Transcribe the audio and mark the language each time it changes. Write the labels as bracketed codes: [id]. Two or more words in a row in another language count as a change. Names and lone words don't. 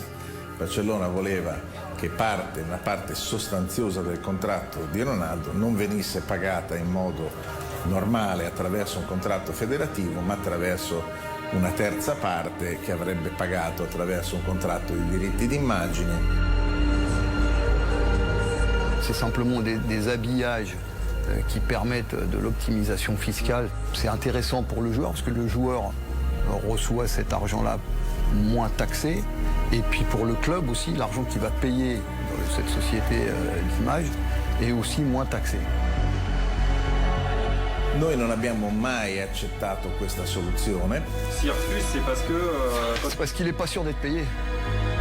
[it] Il Barcellona voleva che una parte sostanziosa del contratto di Ronaldo non venisse pagata in modo normale attraverso un contratto federativo, ma attraverso una terza parte che avrebbe pagato attraverso un contratto di diritti d'immagine. [fr] C'est simplement des habillages qui permettent de l'optimisation fiscale. C'est intéressant pour le joueur parce que le joueur reçoit cet argent-là moins taxé. Et puis pour le club aussi, l'argent qu'il va payer dans cette société d'image est aussi moins taxé. [it] Noi non abbiamo mai accettato questa soluzione. [fr] S'il refuse, c'est parce qu'il n'est pas sûr d'être payé.